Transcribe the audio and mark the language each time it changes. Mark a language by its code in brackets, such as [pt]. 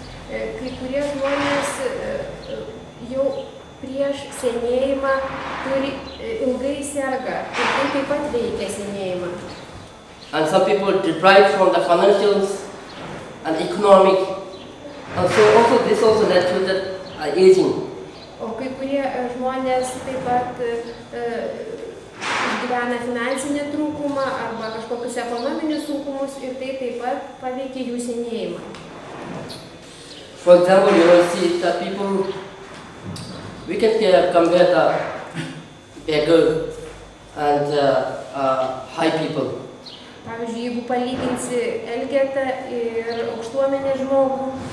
[lt] Kai kurie žmonės jau prieš senėjimą ilgai serga ir tai taip pat veikia senėjimą. [en] And some people deprived from the financials and economic, and so also this also led to the aging. [lt] O kai kurie žmonės taip pat išgyvena finansinį trūkumą arba kažkokius ekonominius sunkumus ir tai taip pat paveikia jų senėjimą. [en] For example, see the people, we can compare the beggar and high people. [lt] Pavyzdžiui, jeigu palyginsi elgetą ir aukštuomenės žmogų.